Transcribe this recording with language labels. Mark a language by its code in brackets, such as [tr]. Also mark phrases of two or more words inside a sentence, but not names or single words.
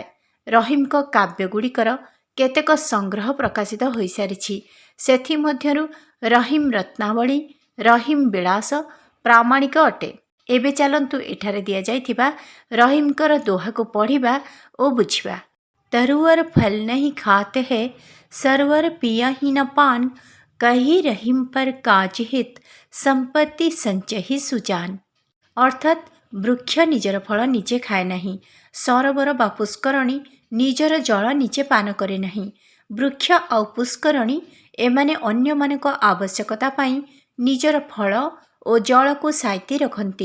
[or] ରହିମଙ୍କ କାବ୍ୟଗୁଡ଼ିକର କେତେକ ସଂଗ୍ରହ ପ୍ରକାଶିତ ହୋଇସାରିଛି। ସେଥିମଧ୍ୟରୁ ରହିମ ରତ୍ନାବଳୀ, ରହିମ ବିଳାସ ପ୍ରାମାଣିକ ଅଟେ। ଏବେ ଚାଲନ୍ତୁ ଏଠାରେ ଦିଆଯାଇଥିବା ରହିମଙ୍କର ଦୋହାକୁ ପଢ଼ିବା ଓ ବୁଝିବା। [hi] तरुवर फल नहीं खाते हैं, सरवर पिया ही न पान, कही रहीम पर काज हित, संपत्ति संचहि सुजान। [or] ଅର୍ଥାତ୍ ବୃକ୍ଷ ନିଜର ଫଳ ନିଜେ ଖାଏ ନାହିଁ, ସରୋବର ବା ପୁଷ୍କରଣୀ ନିଜର ଜଳ ନିଜେ ପାନ କରେ ନାହିଁ। ବୃକ୍ଷ ଆଉ ପୁଷ୍କରଣୀ ଏମାନେ ଅନ୍ୟମାନଙ୍କ ଆବଶ୍ୟକତା ପାଇଁ ନିଜର ଫଳ ଓ ଜଳକୁ ସାଇତି ରଖନ୍ତି।